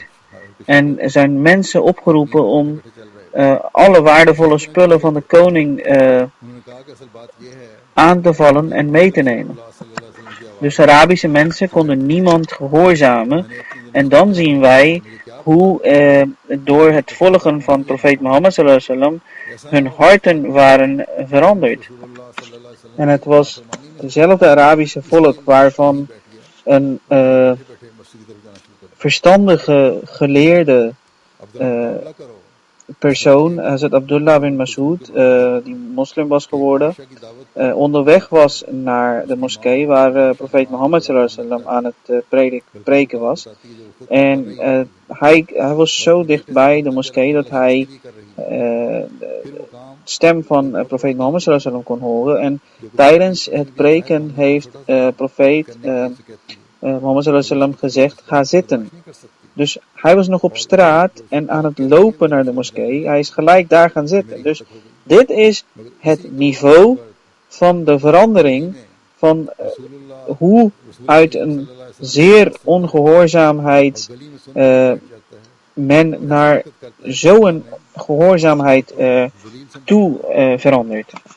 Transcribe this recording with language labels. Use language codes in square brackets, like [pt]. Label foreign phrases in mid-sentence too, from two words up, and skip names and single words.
[nl] En zijn mensen opgeroepen om alle waardevolle spullen van de koning aan te vallen en mee te nemen. Dus Arabische mensen konden niemand gehoorzamen. En dan zien wij hoe door het volgen van profeet Mohammed [ar] صلى الله عليه وسلم [nl] hun harten waren veranderd. En het was dezelfde Arabische volk waarvan een verstandige, geleerde persoon, Hazrat Abdullah bin Mas'ud, die moslim was geworden, onderweg was naar de moskee waar profeet Mohammed [ar] صلى الله عليه وسلم [nl] aan het preken was. En hij was zo dichtbij de moskee dat hij de stem van profeet Mohammed [ar] صلى الله عليه وسلم [nl] kon horen. En tijdens het preken heeft profeet Mohammed [ar] صلى الله عليه وسلم [nl] gezegd: ga zitten. Dus hij was nog op straat en aan het lopen naar de moskee. Hij is gelijk daar gaan zitten. Dus dit is het niveau van de verandering van hoe uit een zeer ongehoorzaamheid men naar zo'n gehoorzaamheid toe verandert.